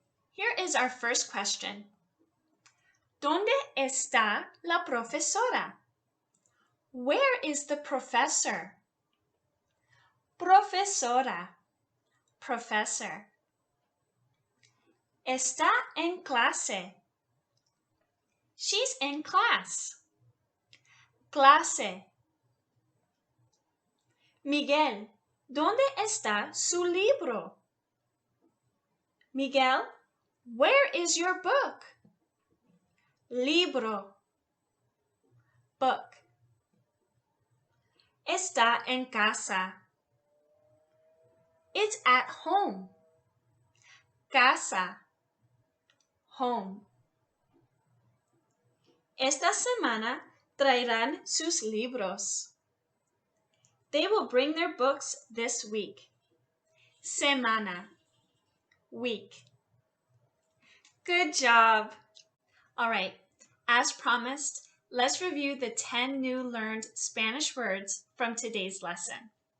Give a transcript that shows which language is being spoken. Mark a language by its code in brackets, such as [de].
[en] Here is our first question. [es] ¿Dónde está la profesora? [en] Where is the professor? Profesora, professor. [es] Está en clase. [en] She's in class. [es] Clase. Miguel, ¿dónde está su libro? [en] Miguel, where is your book? Libro, book. [es] Está en casa. [en] It's at home. Casa, home. [es] Esta semana traerán sus libros. [en] They will bring their books this week. Semana, week. Good job. All right, as promised, let's review the 10 new learned Spanish words from today's lesson.